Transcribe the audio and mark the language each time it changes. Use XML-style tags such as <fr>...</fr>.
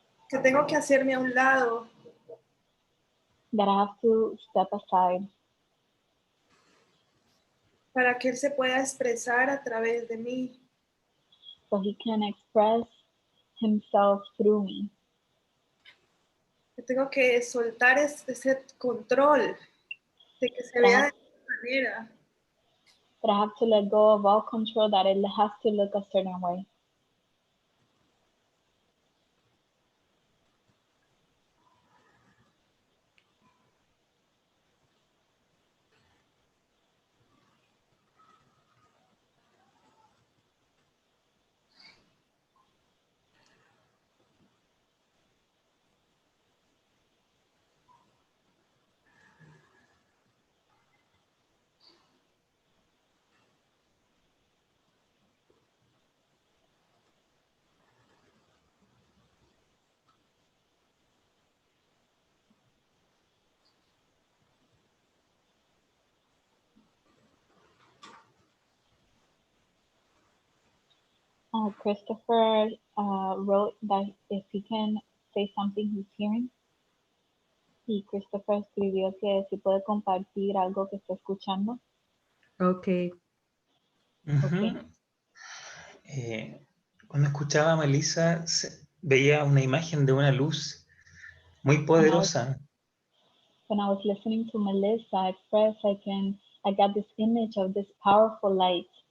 <es>Que tengo que hacerme a un lado.</es> <en>That I have to step aside.</en> <es>Para que Él se pueda expresar a través de mí.</es> <en>So he can express himself through me.</en> <es>Que tengo que soltar ese control de que se vea de esa manera.</es> <en>But I have to let go of all control, that it has to look a certain way. Christopher wrote that if he can say something he's hearing.</en> <es>Y Christopher escribió que si puede compartir algo que está escuchando.</es> <en>Okay. Ujú.</en> <es>Cuando escuchaba a Melissa, veía una imagen de una luz muy poderosa.</es> <en>When I was listening to Melissa, at first I got this image of this powerful light.</en>